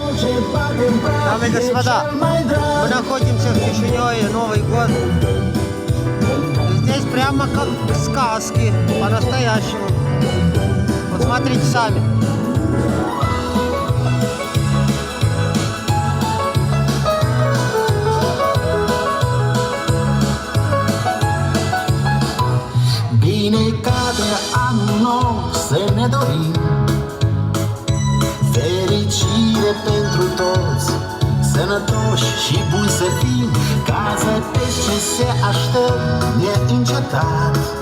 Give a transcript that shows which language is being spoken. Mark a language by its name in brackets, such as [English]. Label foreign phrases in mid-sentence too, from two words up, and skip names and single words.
[Russian] Дамы и господа, мы находимся в Кишиневе, Новый год. Здесь прямо как в сказке, по-настоящему. Вот смотрите сами. [Romanian] Bine cade anul nou să ne dorim fericire pentru toți, sănătoși și buni să fim, ca să pești ce se aștept neîncetat.